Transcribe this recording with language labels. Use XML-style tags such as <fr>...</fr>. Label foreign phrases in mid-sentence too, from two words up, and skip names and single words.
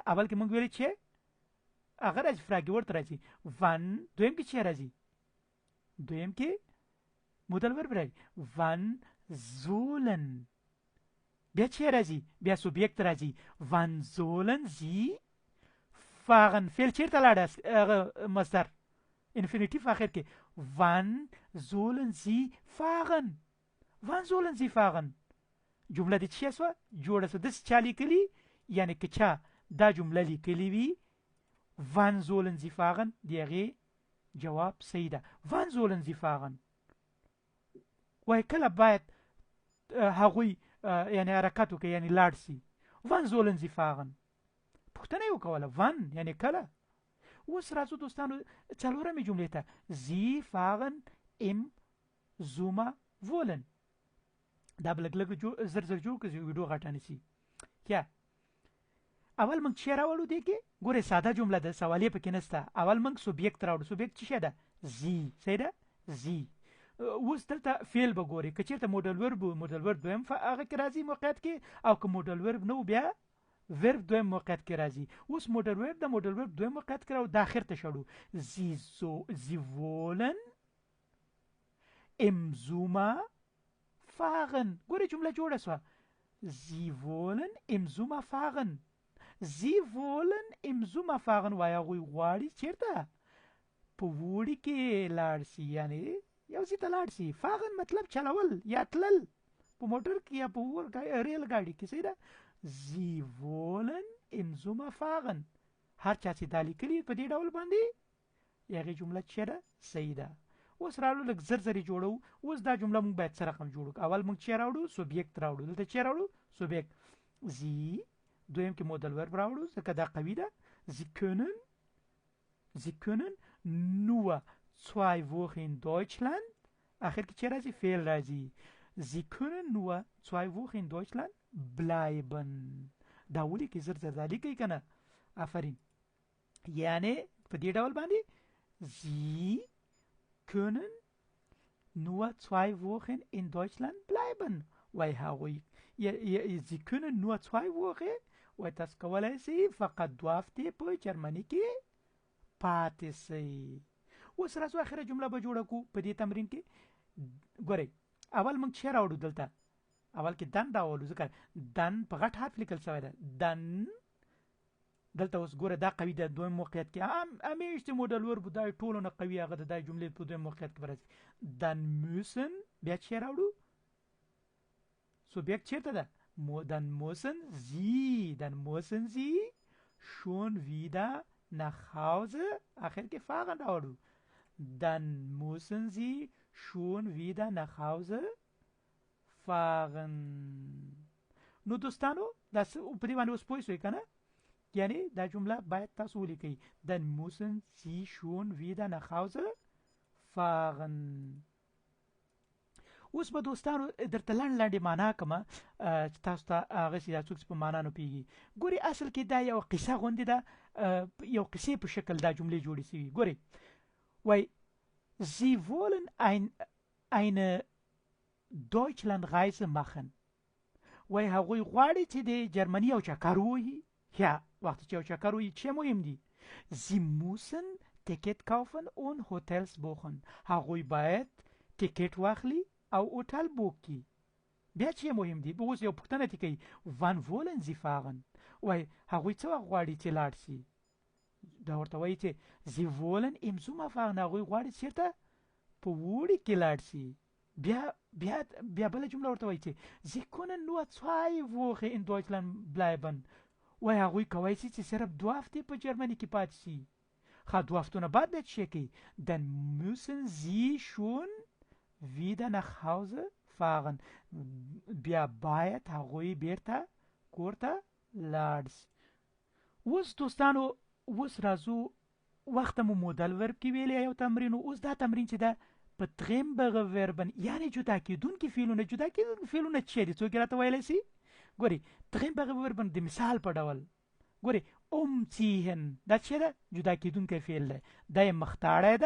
<ps>اول کې موږ ویلې چې هغه راځي</ps> <de>Frage Wort</de> <ps>راځي ون دویم کې چې راځي دویم کې</ps> <de>Modal Verb</de> <ps>راځي</ps> <de>wann sollen</de> <ps>بیا چې راځي بیا سوبیکت راځي</ps> <de>wann sollen Sie fahren</de> <ps>فعل چیرته لاړه مصدر انفینیټیو اخر کې</ps> <de>wann sollen Sie fahren wann sollen Sie fahren. جمله دې څه شوه جوړه شوه داسې چا لیکلي یعنی که چا دا جمله لیکلي وي Wann sollen sie fahren?</de> <ps>دی هغې جواب صحیح ده.</ps> <de>Wann sollen sie fahren?</de> <ps>وای کله باید هغوی یعنی حرکت وکړي یعنی لاړ سي.</ps> <de>Wann sollen sie fahren?</de> <ps>پوښتنه یې وکوله ون یعنی کله. اوس راځو دوستانو څلورمې جملې ته</ps> <de>sie fahren im Sommer wollen.</de> <ps>دا به لږ زر زر جوړ کړي ویډیو غټه نه سي. یا اول موږ چې راوړو دی کې ګورئ ساده جمله ده سوالیه پکې نشته. اول موږ سوبیکت راوړو سوبیکت څه شی ده زی صحیح ده زی. اوس دلته فعل به ګورئ که چېرته</ps> <de>Modal Verb</de> <ps>دویم هغه کې راځي موقعیت کې او که</ps> <de>Modal Verb</de> <ps>نه و بیا ورب دویم موقعیت کې راځي. اوس</ps> <de>Modal Verb</de> <ps>دویم موقعیت کې راوړو د اخر ته شړو</ps> <de>sie wollen im Sommer fahren.</de> <ps>ګورئ جمله جوړه شوه</ps> <de>sie wollen im Sommer fahren. Sie wollen im Sommer fahren</de> <ps>وای هغوی غواړي چیرته په اوړي کې لاړ شي یعنی یو ځای ته لاړ شي. fahren مطلب چلول یا تلل په موټر کې یا په ریل ګاډي کې صحیح ده.</ps> <de>Sie wollen im Sommer fahren</de> <ps>هر چا چې دا لیکلي په دې ډول باندې هغې جمله چې ده صحیح ده. اوس راوړو لږ زر زرې جوړو. اوس دا جمله موږ باید څه رقم جوړو اول موږ چې راوړو سوبیکت راوړو دلته چې راوړو سوبیکت زی دویم کې</ps> <de>Modal Verb</de> <ps>راوړو ځکه دا قوي ده.</ps> <de>sie können nur 2 Wochen in Deutschland</de> <ps>اخر کې چې راځي فعل راځي</ps> <de>sie können nur 2 Wochen in Deutschland bleiben.</de> <ps>دا ولې کې زر زر دا لیکئ که نه آفرین یعنی په دې ډول باندې</ps> <de>sie können nur 2 Wochen in Deutschland bleiben.</de> <ps>وای هغوی</ps> <de>sie können nur 2 Wochen</de> <ps>وای تاسو کولی شئ فقط 2 هفتې په جرمني کې پاتې شئ. اوس راځو اخره جمله به جوړه کړو په دې تمرین کې. ګورئ اول موږ چې راوړو دلته اول کې دن راوړو ځکه دن په غټ حرف لیکل شوی ده دن. دلته اوس ګوره دا قوي ده دویم موقعیت کې همیشته</ps> <de>Modal Verb</de> <ps>دا ټولو نه قوي هغه د دا جملې په دویم موقعیت کې به راځي.</ps> <de>dann müssen</de> <ps>بیا چې راوړو سوبیکت چیرته ده</ps> <de>dann müssen sie schon wieder nach Hause</de> <ps>اخر کې fahren راوړو</ps> <de>dann müssen sie schon wieder nach Hause fahren</de> <ps>نو دوستانو دا په دې باندې اوس پوه شئ کنه یعنی دا جمله باید تاسو ولیکئ</ps> <de>dann müssen sie schon wieder nach Hause fahren</de> <ps>اوس به دوستانو درته لاندې معنا کومه چې تاسو ته هغه چې څوک په معنا نه پیږي ګوري اصل کې دا یو قصه غوندې ده یو قصې په شکل دا جملې جوړې شوي ګوري وای</ps> <de>sie wollen eine Deutschlandreise machen</de> <ps>وای هغوی غواړي چې د جرمني یو چکر ووهي یا وخت چې یو چکر ووهي چې مهم دي</ps> <de>sie müssen Ticket kaufen und Hotels buchen</de> <ps>هغوی باید ټیکټ واخلي او هوټل بوک کی بیا چې مهم دي اوس یو پوښتنه کوي</ps> <de>wann wollen sie fahren</de> <ps>وای هغوی څه غواړي چې لاړ شي دا ورته وایي چې</ps> <de>sie wollen im Sommer fahren</de> <ps>هغوی غواړي چیرته په وړي کې لاړ شي بیا بل جمله ورته وایي چې</ps> <de>sie können nur 2 Wochen in Deutschland bleiben</de> <ps>وای هغوی کوي چې صرف 2 هفته په جرمني کې پاتې شي خا 2 هفتونه بعد به چی کوي</ps> <de>dann müssen sie schon wieder nach Hause fahren</de> <ps>بیا باید هغوی بیرته کورته لاړ شي اوس دوستانو اوس راځو وخت مو</ps> <de>Modal Verb</de> <ps>کې ویلې یو تمرین اوس دا تمرین چې دا په</ps> <de>trennbare Verben</de> <ps>یعنی جدا کېدونکي فعلونه چې دي څوک راته ویلی شي ګوري</ps> <de>trennbare Verben</de> <ps>د مثال په ډول ګوري umziehen دا چې ده جدا کېدونکی فعل دی دا یې مختاړی ده</ps>